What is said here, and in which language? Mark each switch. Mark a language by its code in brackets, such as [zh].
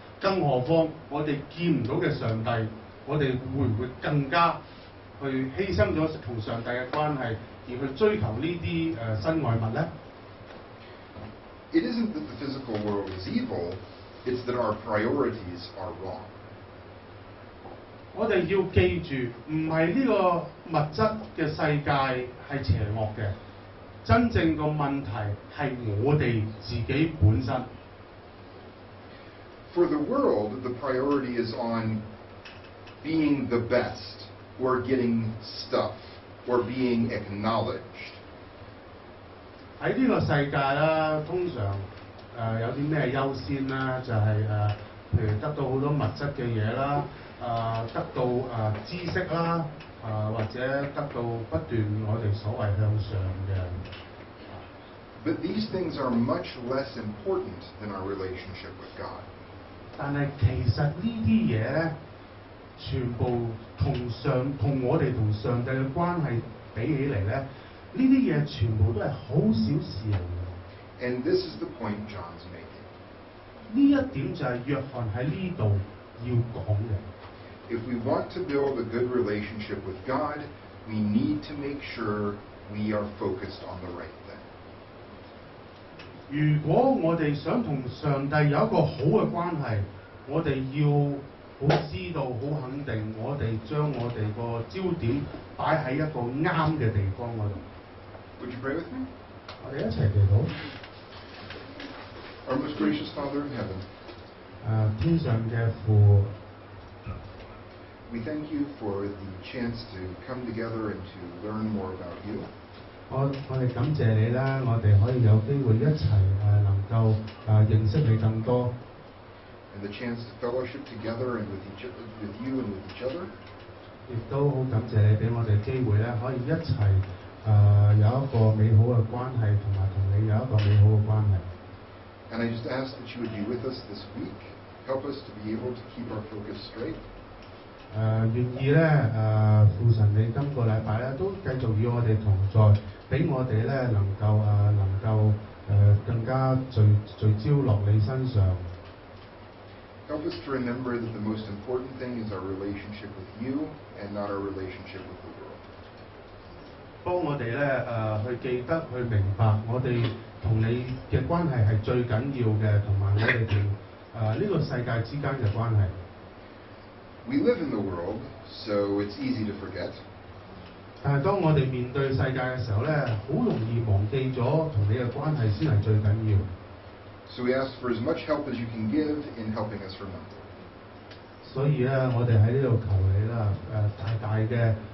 [zh] 更何況我哋見唔到嘅上帝，我哋會唔會更加去犧牲咗同上帝嘅關係，而去追求呢啲身外物咧？ [en] It isn't that the physical world is evil, it's that our priorities are wrong. [zh] 我哋要記住，唔係呢個物質嘅世界係邪惡嘅，真正個問題係我哋自己本身。 [en] For the world, the priority is on being the best, or getting stuff, or being acknowledged. [zh] 喺呢個世界啦，通常有啲咩優先啦？就係譬如得到好多物質嘅嘢啦，得到知識啦，或者得到不斷我哋所謂向上嘅。 [en] But these things are much less important than our relationship with God. [zh] 但係其實呢啲嘢咧，全部同我哋同上帝嘅關係比起嚟咧。呢啲嘢全部都係好小事嚟嘅。 [en] And this is the point John's making. [zh] 呢一點就係約翰喺呢度要講嘅。 [en] If we want to build a good relationship with God, we need to make sure we are focused on the right thing. [zh] 如果我哋想同上帝有一個好嘅關係，我哋要好知道、好肯定，我哋將我哋個焦點擺喺一個啱嘅地方嗰度。 [en] Would you pray with me? [zh] 我哋一齊祈禱。 [en] Our most gracious Father in heaven. [zh] 天上嘅父。 [en] We thank you for the chance to come together and to learn more about you. [zh] 我哋感謝你啦，我哋可以有機會一齊能夠認識你更多。 [en] And the chance to fellowship together and with you and with each other. [zh] 亦都好感謝你俾我哋機會咧，可以一齊。有一個美好嘅關係，同埋同你有一個美好嘅關係。 [en] And I just ask that you would be with us this week, help us to be able to keep our focus straight. [zh] 願意咧父神你今個禮拜咧都繼續與我哋同在，俾我哋咧能夠更加聚焦落你身上。 [en] Help us to remember that the most important thing is our relationship with you and not our relationship with the world. [zh] 幫我哋咧去記得去明白，我哋同你嘅關係係最緊要嘅，同埋我哋同呢個世界之間嘅關係。 [en] We live in the world, so it's easy to forget. [zh] 但係當我哋面對世界嘅時候咧，好容易忘記咗同你嘅關係先係最緊要。 [en] So we ask for as much help as you can give in helping us remember. [zh] 所以咧，我哋喺呢度求你啦，大大嘅。